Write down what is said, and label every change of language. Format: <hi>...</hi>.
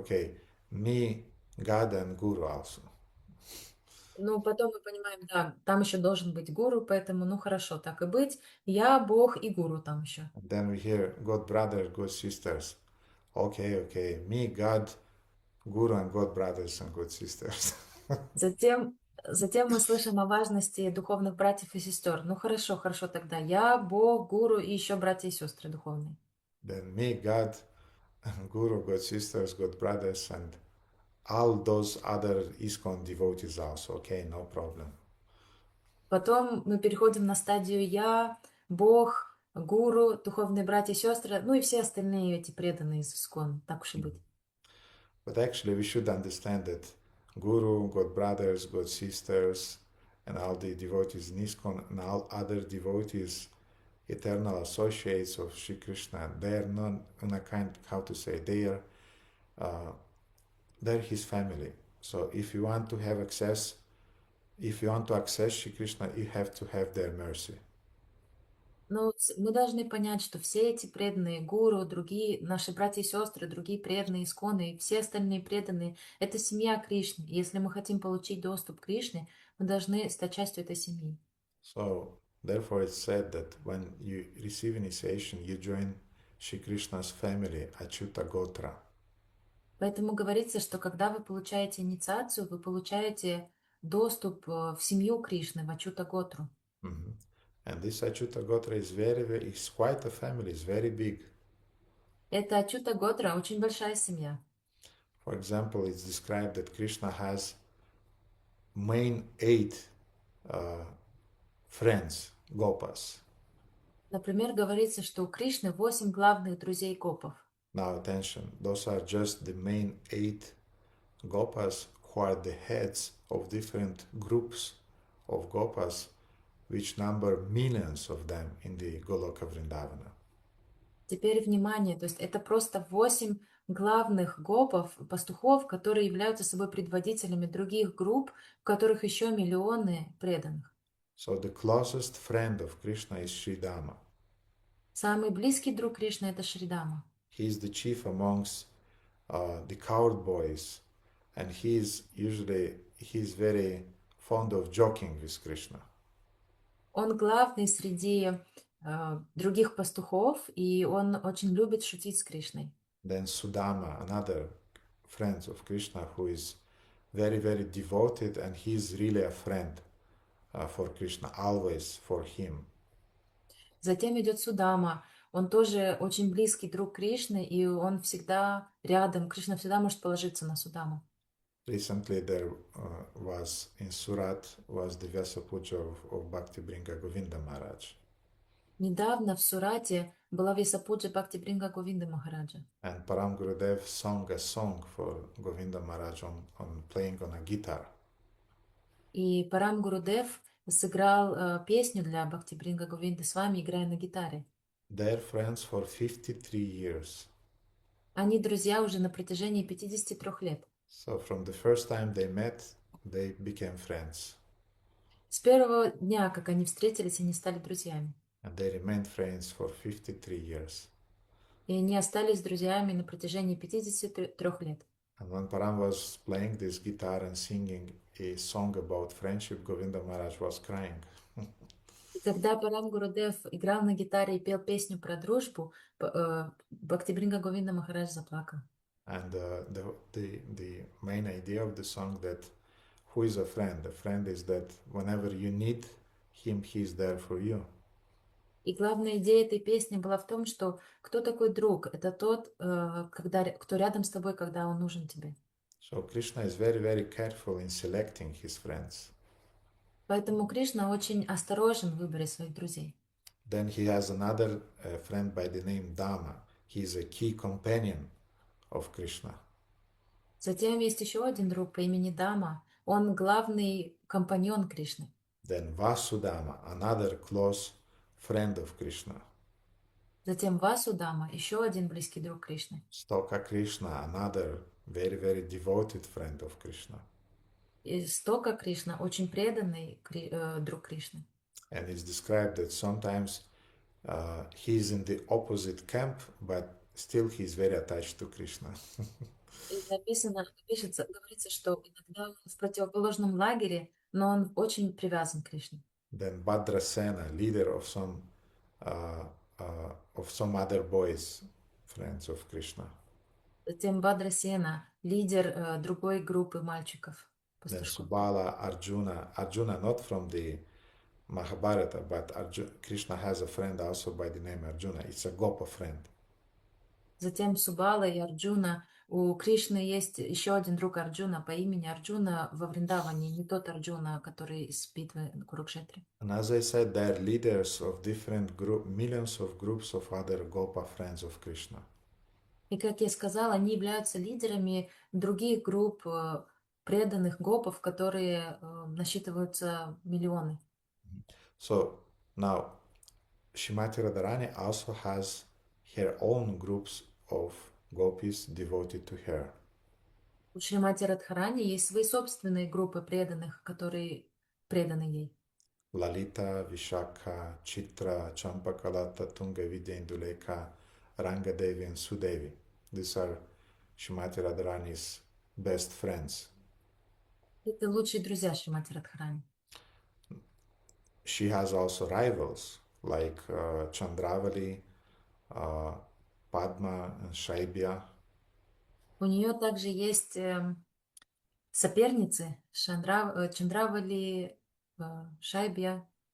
<en>Okay, me, God and Guru also.</en> <ru>Ну, потом мы понимаем, да, там еще должен быть гуру, поэтому, ну, хорошо, так и быть. Я, Бог и гуру там еще.</ru> <en>And then we hear God brothers, God sisters. Okay, me, God, Guru and God brothers and God sisters.</en> <ru>Затем мы слышим о важности духовных братьев и сестер. Ну, хорошо тогда. Я, Бог, гуру и еще братья и сестры духовные.</ru> <en>Then me, God, Guru, God sisters, God brothers, and all those other ISKCON devotees also. Okay, no problem.</en> <ru>Потом мы переходим на стадию «я», «Бог», «гуру», духовные братья и сестры, ну и все остальные эти преданные из искон, так уж и быть.</ru> <en>But actually, we should understand that Guru, God brothers, God sisters, and all the devotees in ISKCON and all other devotees, eternal associates of Sri Krishna, they are not in a kind, how to say, uh, they're his family. So if you want to have access, if you want to access Sri Krishna, you have to have their mercy.</en> <ru>Но мы должны понять, что все эти преданные гуру, другие наши братья и сестры, другие преданные исконы, и все остальные преданные, это семья Кришны. И если мы хотим получить доступ к Кришне, мы должны стать частью этой семьи.</ru> <en>So therefore it's said that when you receive initiation, you join Sri Krishna's family, Achyuta Gotra.</en> <ru>Поэтому говорится, что когда вы получаете инициацию, вы получаете доступ в семью Кришны, в Ачута Готру. Mhm.</ru> <en>And this Achyuta Gotra is is quite a family, it's very big.</en> <ru>Это Ачута Готра очень большая семья.</ru> <en>For example, it's described that Krishna has main 8 friends, Gopas.</en> <ru>Например, говорится, что у Кришны 8 главных друзей гопов.</ru> <en>Now attention, those are just the main 8 Gopas who are the heads of different groups of Gopas, which number millions of them in the Goloka Vrindavana.</en> <ru>Теперь внимание, то есть это просто 8 главных гопов, пастухов, которые являются собой предводителями других групп, в которых еще миллионы преданных.</ru> <en>So the closest friend of Krishna is Sridama.</en> <ru>Самый близкий друг Кришны — это Шридама.</ru> <en>He is the chief amongst the coward boys, and he's very fond of joking with Krishna.</en> <ru>Он главный среди других пастухов, и он очень любит шутить с Кришной.</ru> <en>Then Sudama, another friend of Krishna, who is very, very devoted, and he's really a friend for Krishna, always for him.</en> <ru>Затем идет Судама. Он тоже очень близкий друг Кришны, и он всегда рядом. Кришна всегда может положиться на Судаму.</ru> <en>Recently there was in Surat was the Vyasa Puja of Bhakti Bringa Govinda Maharaj.</en> <ru>Недавно в Сурате была Весапуджа Бхакти Бринга Говинда Махараджа.</ru> <en>And Param Gurudev sung a song for Govinda Maharaj on playing on a guitar.</en> <ru>И Парам Гурудев сыграл песню для Бхакти Бринга Говинды с вами, играя на гитаре.</ru> <en>They're friends for 53 years.</en> <ru>Они друзья уже на протяжении 53 лет.</ru> <en>So from the first time they met, they became friends.</en> <ru>С первого дня, как они встретились, они стали друзьями.</ru> <en>And they remained friends for 53 years.</en> <ru>И они остались друзьями на протяжении 53 лет.</ru> <en>And when Param was playing this guitar and singing a song about friendship, Govinda Maharaj was crying.</en> <ru>И когда Парам Гурудев играл на гитаре и пел песню про дружбу, Бхакти Бринга Говинда Махарадж заплакал.</ru> <en>And the main idea of the song that who is a friend? A friend is that whenever you need him, he is there for you.</en> <ru>И главная идея этой песни была в том, что кто такой друг? Это тот, кто рядом с тобой, когда он нужен тебе.</ru> <en>So Krishna is very, very careful in selecting his friends.</en> <ru>Поэтому Кришна очень осторожен в выборе своих друзей.</ru> <en>Then he has another friend by the name Dama. He is a key companion of Krishna.</en> <ru>Затем есть еще один друг по имени Дама. Он главный компаньон Кришны.</ru> <en>Then Vasudama, another close friend of Krishna.</en> <ru>Затем Васудама, еще один близкий друг Кришны.</ru> <en>Stoka Krishna, another very, very devoted friend of Krishna.</en> <ru>И Стока Кришна, очень преданный друг Кришны.</ru> <en>And it's described that sometimes he is in the opposite camp, but still he is very attached to Krishna.</en> <ru>И говорится, что иногда он в противоположном лагере, но он очень привязан к Кришне.</ru> <en>Then Bhadrasena, leader of some other boys, friends of Krishna.</en> <ru>Затем Бадрасена, лидер другой группы мальчиков.</ru> <en>Then</en> <ru>Пастушков.</ru> <en>Subala, Arjuna not from the Mahabharata, but Krishna has a friend also by the name Arjuna. It's a Gopa friend.</en> <ru>Затем Субала и Арджуна, у Кришны есть еще один друг Арджуна по имени Арджуна во Вриндаване, не тот Арджуна, который из битвы на Курукшетре.</ru> <en>And as I said, they are leaders of different millions of groups of other Gopa friends of Krishna.</en> <ru>И, как я сказала, они являются лидерами других групп преданных гопов, которые насчитываются миллионы.</ru> <en>So now Shrimati Radharani also has her own groups of gopis devoted to her.</en> <ru>У Шримати Радхарани есть свои собственные группы преданных, которые преданы ей.</ru> <en>Lalita, Vishakha, Chitra, Champakalata, Tunga Vidya Indulekha, Rangadevi and Sudevi. These are Shrimati Radharani's best friends.</en> <ru>Это лучшие друзья Шримати Радхарани.</ru> <en>She has also rivals like Chandravali, Padma and Shaibya.</en> <ru>У нее также есть соперницы Чандравали, Шайбья.</ru>